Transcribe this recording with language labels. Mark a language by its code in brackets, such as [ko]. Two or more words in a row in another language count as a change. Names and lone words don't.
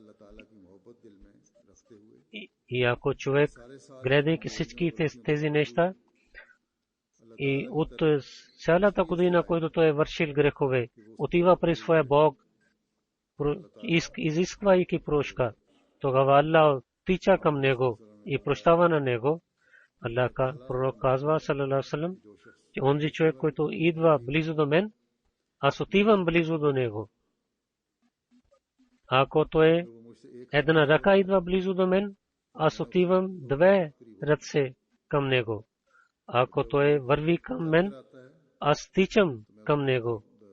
[bg] И ако човек, гледайки всички тези неща, и от цялата година, който той е вършил грехове, отива при своя Бог, изисквайки прошка, тогава Аллах тича към него и прощава на него. Аллах пророк казва, [ar] صلى الله عليه وسلم, [bg] че онзи човек, който идва близо до мен, аз отивам близо до него. Ако той една ръка идва близо до мен, аз отивам две ръце към него. Ако той върви към мен, аз тичам към него.